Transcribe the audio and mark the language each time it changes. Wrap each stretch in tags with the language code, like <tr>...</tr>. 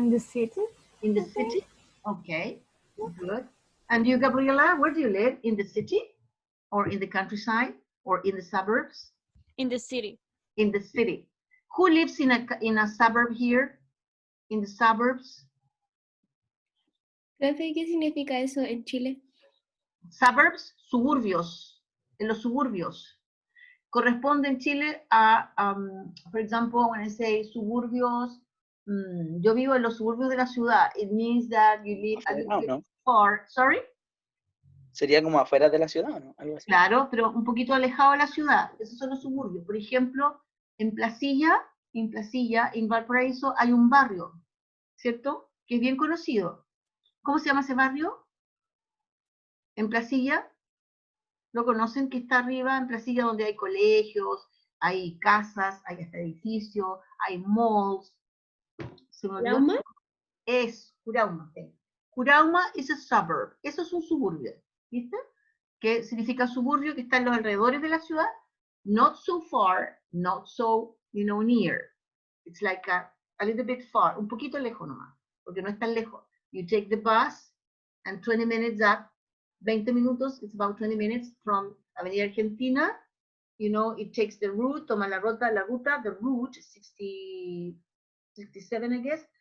<en>In the city. In the city? Okay, good. And you, Gabriela, where do you live? In the city or in the countryside or in the suburbs? In the city. In the city. Who lives in a suburb here? In the suburbs?</en> <es>Profe, ¿qué significa eso en Chile? Suburbs, suburbios. En los suburbios. Corresponde en Chile a,</es> <en>for example, when I say</en> <es>suburbios, yo vivo en los suburbios de la ciudad.</es> <en>It means that you live a little bit far. Sorry?</en> <es>Sería como afuera de la ciudad, ¿no? Algo así. Claro, pero un poquito alejado de la ciudad. Esos son los suburbios. Por ejemplo, en Placilla, en Valparaíso, hay un barrio, ¿cierto? Que es bien conocido. ¿Cómo se llama ese barrio? En Placilla. ¿Lo conocen? Que está arriba en Placilla, donde hay colegios, hay casas, hay hasta edificios, hay malls. ¿Se me olvidó? ¿Curauma? Es Curauma. Curauma es</es> <en>a suburb.</en> <es>Eso es un suburbio. ¿Viste? Que significa suburbio que está en los alrededores de la ciudad.</es> <en>Not so far, not so, near. It's like a little bit far.</en> <es>Un poquito lejos nomás. Porque no es tan lejos.</es> <en>You take the bus and 20 minutes up.</en> <es>20 minutos,</es> <en>it's about 20 minutes from Avenida Argentina. It takes the route,</en> <es>toma la ruta,</es> <en>the route, 67, I guess.</en>